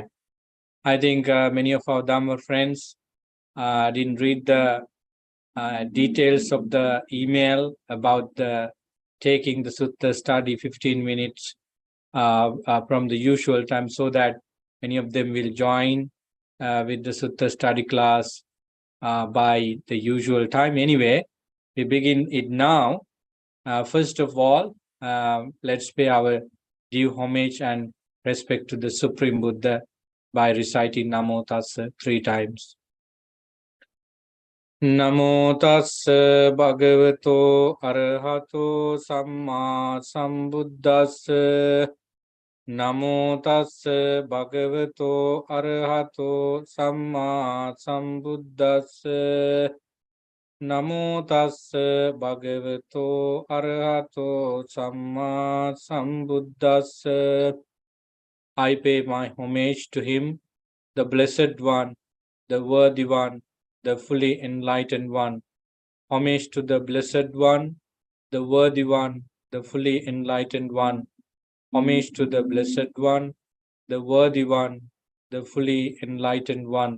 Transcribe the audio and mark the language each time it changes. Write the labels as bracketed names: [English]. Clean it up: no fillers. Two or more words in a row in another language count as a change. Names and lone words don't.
[English] I think many of our Dhamma friends didn't read the details of the email about the taking the Sutta study 15 minutes from the usual time so that many of them will join with the Sutta study class by the usual time. Anyway, we begin it now. First of all, let's pay our due homage and respect to the Supreme Buddha by reciting Namo Tassa 3 times. [Pali] Namo Tassa Bhagavato Arahato Samma Sambuddhassa. Namo Tassa Bhagavato Arahato Samma Sambuddhassa. Namo Tassa Bhagavato Arahato Samma Sambuddhassa. [English] I pay my homage to him, the Blessed One, the Worthy One, the fully enlightened one. Homage to the Blessed One, the Worthy One, the fully enlightened one. Homage to the Blessed One, the Worthy One, the fully enlightened one.